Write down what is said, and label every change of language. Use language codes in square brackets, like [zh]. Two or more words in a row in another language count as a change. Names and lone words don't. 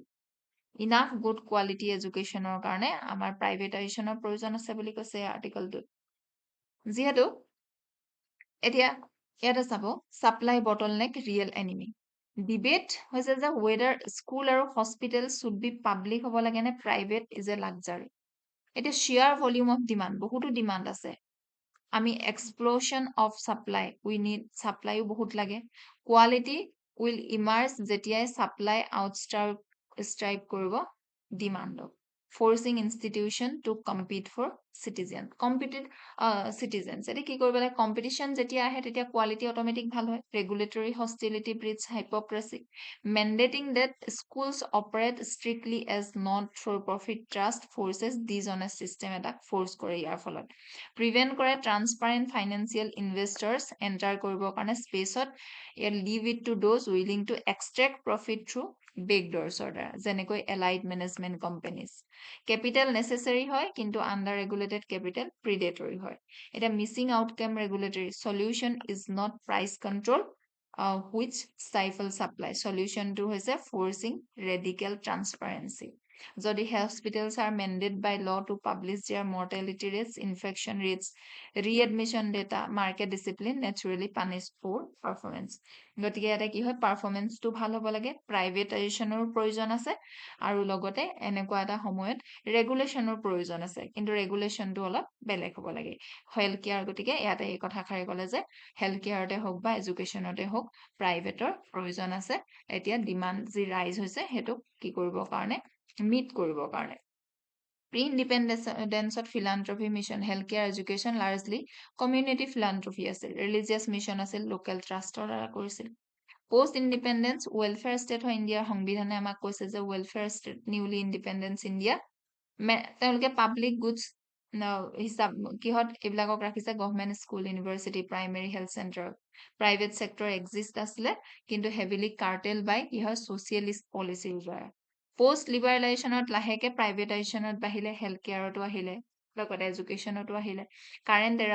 [en] enough good quality education [as] কাৰণে আমাৰ প্ৰাইভেটাইজেশ্যনৰ প্ৰয়োজন আছে বুলি কৈছে এই আৰ্টিকলটোত যিহেতু এতিয়া ইয়াতে চাব [en] supply bottleneck real enemy debate [as] হৈছে যে [en] whether school [as] আৰু [en] hospital should be public [as] হ'ব লাগে নে [en] private is a luxury [as] এতিয়া [en] sheer volume of demand [as] বহুতো ডিমাণ্ড আছে আমি [en] explosion of supply, we need supply [as] বহুত লাগে, [en] quality will emerge যেতিয়াই supply outstrip কৰিব demand, forcing institution to compete for [as] citizens এটি কি কৰিব লাগে, competition যেতিয়া আহে তেতিয়া [en] quality automatic [as] ভাল হয়, [en] regulatory hostility breeds hypocrisy, mandating that schools operate strictly as not-for-profit trust forces dishonest system এটা force [as] কৰে ইয়াৰ ফলত, [en] prevent কৰে transparent financial investors enter [as] কৰিবৰ কাৰণে স্পেচত, [en] leave it to those willing to extract profit through backdoors দ্বাৰা, যেনেকৈ allied management companies, capital necessary হয় কিন্তু under regulated capital predatory হয়, এটা missing outcome regulatory solution is not price control which stifle supply, solution to হৈছে forcing radical transparency, যদি hospitals are mandated by law to publish their mortality rates, infection rates, readmission data, market discipline naturally punish poor performance, [as] গতিকে ইয়াতে কি হয়, পাৰফৰমেন্সটো ভাল হ'ব লাগে, প্ৰাইভেটাইজেশ্যনৰ প্ৰয়োজন আছে আৰু লগতে এনেকুৱা এটা সময়ত ৰেগুলেশ্যনৰ প্ৰয়োজন আছে, কিন্তু ৰেগুলেশ্যনটো অলপ বেলেগ হ'ব লাগে, [en] health care, [as] গতিকে ইয়াতে এই কথাষাৰি ক'লে যে [en] health care [as] হওক বা এডুকেশ্যনতে হওক প্ৰাইভেটৰ প্ৰয়োজন আছে, এতিয়া ডিমাণ্ড যি ৰাইজ হৈছে সেইটোক কি কৰিবৰ কাৰণে, মিট কৰিবৰ কাৰণে, [en] pre-independence philanthropy mission, healthcare education largely community philanthropy আছিল, religious mission আছিল, local trustৰ [as] দ্বাৰা কৰিছিল, [en] post independence welfare state হয় [as] ইণ্ডিয়াৰ সংবিধানে আমাক কৈছে যে [en] welfare state newly independence India, [as] তেওঁলোকে [en] public goods [as] হিচাপ কিহত এইবিলাকক ৰাখিছে, [en] government school, [as] ইউনিভাৰ্চিটি, [en] primary health center, private sector exist [as] আছিলে কিন্তু [en] heavily curtailed by [as] কি হয় [en] socialist policy [as] দ্বাৰা, [en] post liberalisation [as] লাহেকে প্ৰাইভেটাইজেশ্যনত বাঢ়িলে, [en] health care [as] আহিলে, লগতে এডুকেশ্যনতো আহিলে, [en] current era